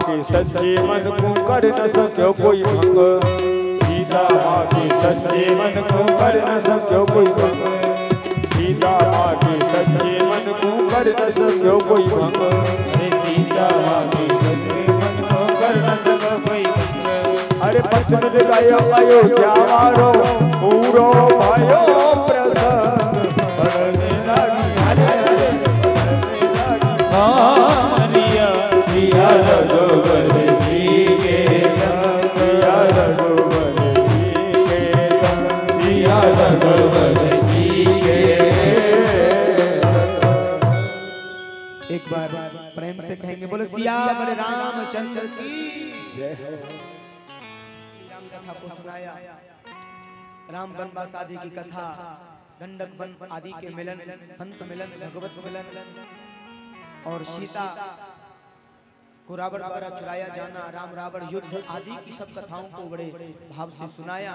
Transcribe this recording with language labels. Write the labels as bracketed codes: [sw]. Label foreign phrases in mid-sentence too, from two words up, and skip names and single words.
[hi] सच्चे मन को कर न सक्यो कोई भंग, सीता माँ के सच्चे मन को कर न सक्यो कोई भंग, सीता माँ के सच्चे मन को कर न सक्यो कोई भंग, सीता माँ के सच्चे मन को कर न सक्यो कोई भंग। अरे पत्न दिखायो अयोध्या वारो पूरो भयो प्रसन्न, पढ़ने लगी हरे हरे पढ़ने लगी हरिया सिया रघुवर जी के संग, सिया रघुवर जी के संग, सिया रघुवर जी के संग। एक बार प्रेम से कहेंगे बोलो सिया बड़े रामचंद्र की जय हो। राम कथा को सुनाया, राम वनवास आदि की कथा, गंडक वन आदि के मिलन, संत मिलन, भगवत मिलन और सीता को रावण द्वारा चुराया जाना, राम रावण युद्ध आदि की सब कथाओं को बड़े भाव से सुनाया।